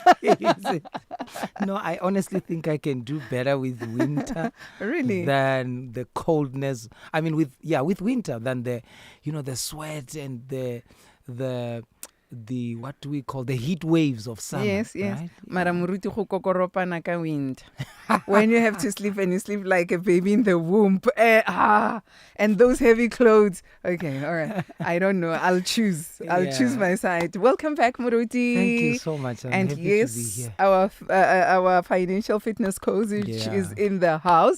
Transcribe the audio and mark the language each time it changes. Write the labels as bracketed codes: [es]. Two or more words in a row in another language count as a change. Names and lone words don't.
[en] No, I honestly think I can do better with winter. Really? Than the coldness. I mean, with winter than the sweat and the what do we call the heat waves of summer. Yes. Right? [nso] Mara muruti go kokoropana ka winter. [en] When you have to sleep and you sleep like a baby in the womb. And those heavy clothes. Okay, all right. I don't know. I'll choose my side. Welcome back, Muruti. Thank you so much. I'm happy to be here. Our financial fitness coach is in the house.